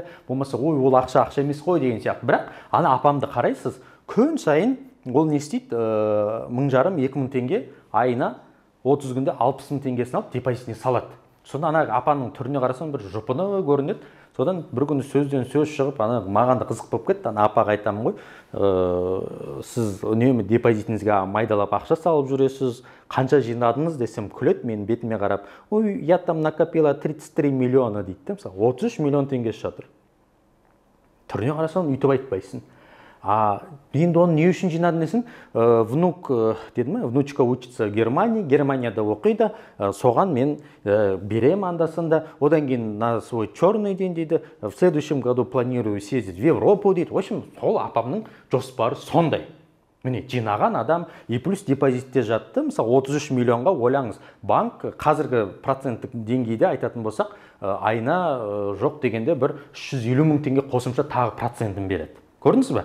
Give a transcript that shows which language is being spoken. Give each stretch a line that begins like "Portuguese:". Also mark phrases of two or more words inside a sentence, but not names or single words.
Kazakh: Болмаса, ой, ол ақша емес қой деген сияқты. Бірақ ана апамды қарайсыз, күн сайын ол не істейді, 1500-2000 теңге айына 30 күнде 60 000 теңгесін алып депозитіне салады. Сонда ана апаның түріне қарасам бір жұпыны көрінеді. Содан бір күні сөзден сөз шығып, ана маған да қызық болып кетті. Ана апаға айтамын ғой, сіз үнемі депозитіңізге майдалап ақша салып жүресіз, қанша жинадыңыз десем, күледі, мен бетіме қарап, ой,
Russian: я там накопила 33 миллиона дейді.
Kazakh: Мысалы, 33 миллион теңгесі жатыр. Түріне қарасам, үйтіп айтпайсың. Енді оны не үшін жинадың десін, внук деді ме,
Russian: внучка учится в Германии,
Kazakh: Германияда оқиды, соған мен берем андасында, одан кейін
Russian: на свой черный день
Kazakh: дейді,
Russian: в следующем году планирую съездить в Европу
Kazakh: дейді.
Russian: В общем,
Kazakh: сол апамның жоспары сондай. Міне, жинаған адам
Russian: и плюс
Kazakh: депозитте жатты, мысалы 33 миллионға ойлаңыз, банк қазіргі проценттік деңгейде айтатын болсақ, айына жоқ дегенде бір 350 000 теңге қосымша тағы процентін береді. Көрдіңіз бе?